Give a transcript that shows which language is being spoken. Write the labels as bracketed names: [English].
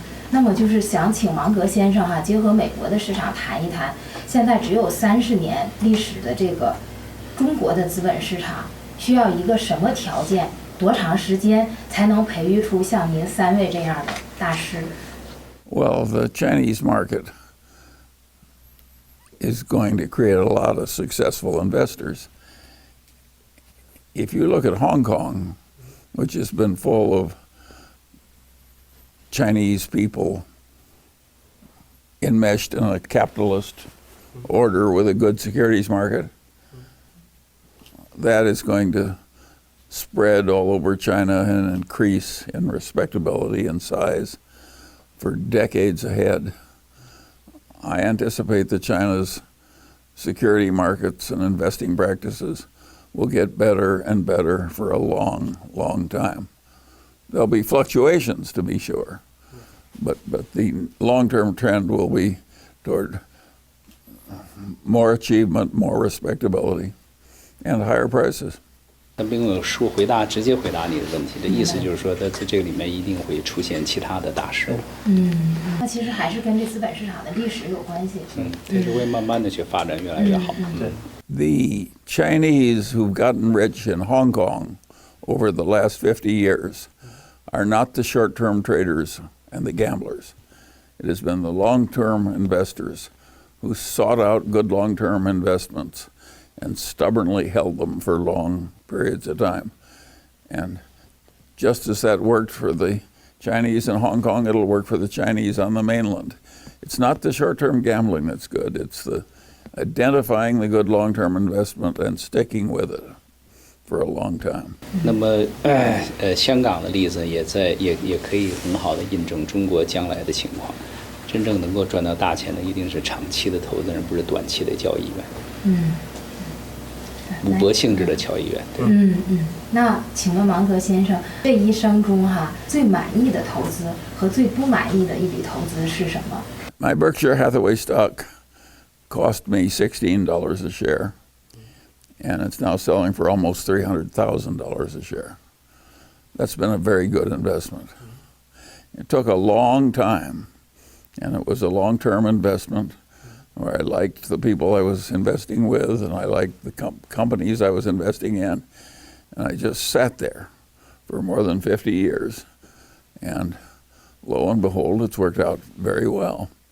[Chinese] 那么就是想请芒格先生结合美国的市场谈一谈，现在只有30年历史的这个中国的资本市场，需要一个什么条件？多长时间才能培育出像您3位这样的大师？ [English] Well, the Chinese market is going to create a lot of successful investors. If you look at Hong Kong, which has been full of Chinese people enmeshed in a capitalist order with a good securities market. That is going to spread all over China and increase in respectability and size for decades ahead. I anticipate that China's security markets and investing practices will get better and better for a long, long time. There'll be fluctuations, to be sure, but the long-term trend will be toward more achievement, more respectability, and higher prices. [Chinese] 那并没有直接回答你的问题，这意思就是说，在这个里面一定会出现其他的大事。那其实还是跟这资本市场的历史有关系。它是会慢慢的去发展越来越好。 [English] The Chinese who've gotten rich in Hong Kong over the last 50 years are not the short-term traders and the gamblers. It has been the long-term investors who sought out good long-term investments and stubbornly held them for long periods of time. And just as that worked for the Chinese in Hong Kong, it'll work for the Chinese on the mainland. It's not the short-term gambling that's good. It's the identifying the good long-term investment and sticking with it for a long time. [Chinese] 那么，香港的例子也可以很好的印证中国将来的情况。真正能够赚到大钱的，一定是长期的投资人，不是短期的交易员。赌博性质的交易员。那请问芒格先生，这一生中最满意的投资和最不满意的一笔投资是什么？ [English] My Berkshire Hathaway stock cost me $16 a share, and it's now selling for almost $300,000 a share. That's been a very good investment. It took a long time, and it was a long-term investment where I liked the people I was investing with, and I liked the companies I was investing in, and I just sat there for more than 50 years, and lo and behold, it's worked out very well.